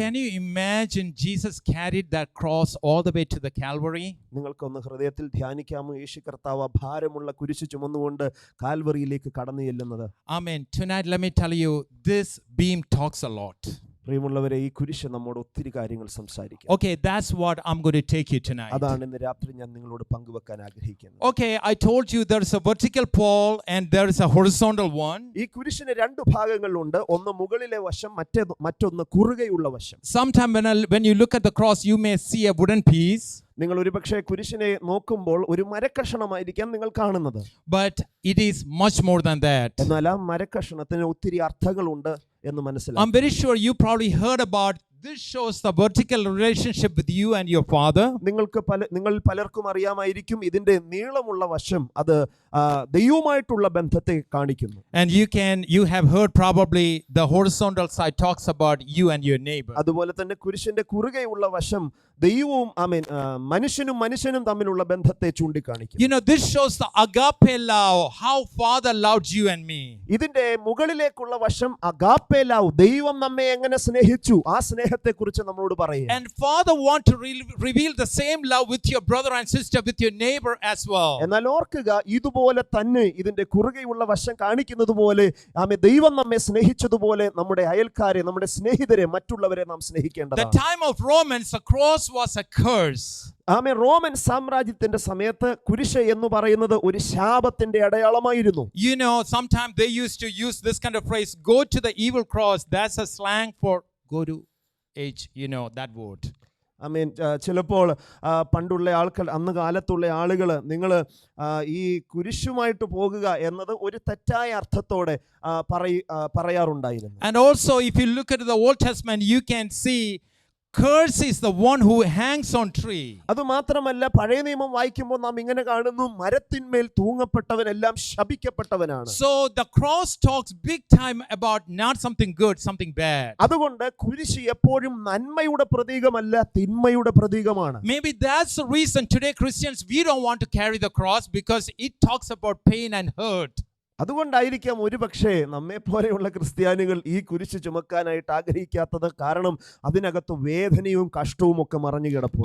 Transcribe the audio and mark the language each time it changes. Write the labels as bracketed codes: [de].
[en] Can you imagine Jesus carried that cross all the way to the Calvary? [ml] നിങ്ങൾക്കൊന്ന് ഹൃദയത്തിൽ ധ്യാനിക്കാമോ, യേശു കർത്താവ് ഭാരമുള്ള കുരിശ് ചുമന്നുകൊണ്ട് കാൽവറിയിലേക്ക് കടന്നു ചെല്ലുന്നത്? [en] Amen. Tonight, let me tell you, this beam talks a lot. [ml] പ്രിയമുള്ളവരെ, ഈ കുരിശ് നമ്മോട് ഒത്തിരി കാര്യങ്ങൾ സംസാരിക്കും. [en] Okay, that's what I'm going to take you tonight. [ml] അതാണ് ഇന്ന് രാത്രി ഞാൻ നിങ്ങളോട് പങ്കുവെക്കാൻ ആഗ്രഹിക്കുന്നത്. [en] Okay, I told you there is a vertical pole and there is a horizontal one. [ml] ഈ കുരിശിന് രണ്ട് ഭാഗങ്ങളുണ്ട്, ഒന്ന് മുകളിലെ വശം, മറ്റൊന്ന് കുറുകെയുള്ള വശം. [en] Sometime when you look at the cross, you may see a wooden piece. [ml] നിങ്ങൾ ഒരുപക്ഷെ കുരിശിനെ നോക്കുമ്പോൾ ഒരു മരക്കഷണമായിരിക്കാം നിങ്ങൾ കാണുന്നത്. [en] But it is much more than that. [ml] എന്നാൽ ആ മരക്കഷണത്തിന് ഒത്തിരി അർത്ഥങ്ങളുണ്ട് എന്ന് മനസ്സിലാക്കാം. [en] I'm very sure you probably heard about this. Shows the vertical relationship with you and your father. [ml] നിങ്ങൾ പലർക്കും അറിയാമായിരിക്കും, ഇതിന്റെ നീളമുള്ള വശം അത് ദൈവവുമായിട്ടുള്ള ബന്ധത്തെ കാണിക്കുന്നു. [en] And you have heard probably the horizontal side talks about you and your neighbor. [ml] അതുപോലെ തന്നെ കുരിശിന്റെ കുറുകെയുള്ള വശം ദൈവവും മനുഷ്യനും തമ്മിലുള്ള ബന്ധത്തെ ചൂണ്ടിക്കാണിക്കും. [en] This shows the agape love, how father loved you and me. [ml] ഇതിന്റെ മുകളിലേക്കുള്ള വശം അഗാപ്പെ ലവ്, ദൈവം നമ്മെ എങ്ങനെ സ്നേഹിച്ചു, ആ സ്നേഹത്തെ കുറിച്ച് നമ്മളോട് പറയും. [en] And father want to reveal the same love with your brother and sister, with your neighbor as well. [ml] എന്നാൽ ഓർക്കുക, ഇതുപോലെ തന്നെ ഇതിന്റെ കുറുകെയുള്ള വശം കാണിക്കുന്നത് പോലെ ദൈവം നമ്മെ സ്നേഹിച്ചതുപോലെ നമ്മുടെ അയൽക്കാരെ, നമ്മുടെ സ്നേഹിതരെ, മറ്റുള്ളവരെ നാം സ്നേഹിക്കേണ്ടതാണ്. [en] The time of Romans, the cross was a curse. [ml] Roman സാമ്രാജ്യത്തിന്റെ സമയത്ത് കുരിശ് എന്ന് പറയുന്നത് ഒരു ശാപത്തിന്റെ അടയാളമായിരുന്നു. [en] Sometimes they used to use this kind of phrase, go to the evil cross. That's a slang for go to age, that word. [ml] ചിലപ്പോൾ പണ്ടുള്ള ആൾക്കാർ, അന്ന് കാലത്തുള്ള ആളുകൾ, നിങ്ങൾ ഈ കുരിശുമായിട്ട് പോകുക എന്നത് ഒരു തെറ്റായ അർത്ഥത്തോടെ പറയാറുണ്ടായിരുന്നു. [en] And also, if you look at the Old Testament, you can see curse is the one who hangs on tree. [ml] അത് മാത്രമല്ല, പഴയ നിയമം വായിക്കുമ്പോൾ നാം ഇങ്ങനെ കാണുന്നു, മരത്തിന്മേൽ തൂങ്ങപ്പെട്ടവനെല്ലാം ശപിക്കപ്പെട്ടവനാണ്. [en] So the cross talks big time about not something good, something bad. [ml] അതുകൊണ്ട് കുരിശ് എപ്പോഴും നന്മയുടെ പ്രതീകമല്ല, തിന്മയുടെ പ്രതീകമാണ്. [en] Maybe that's the reason today Christians, we don't want to carry the cross, because it talks about pain and hurt. [ml] അതുകൊണ്ടായിരിക്കാം ഒരുപക്ഷെ നമ്മെ പോലെയുള്ള ക്രിസ്ത്യാനികൾ ഈ കുരിശ് ചുമക്കാനായിട്ട് ആഗ്രഹിക്കാത്തത്. കാരണം അതിനകത്ത് വേദനയും കഷ്ടവും ഒക്കെ മറഞ്ഞു കിടപ്പുണ്ട്.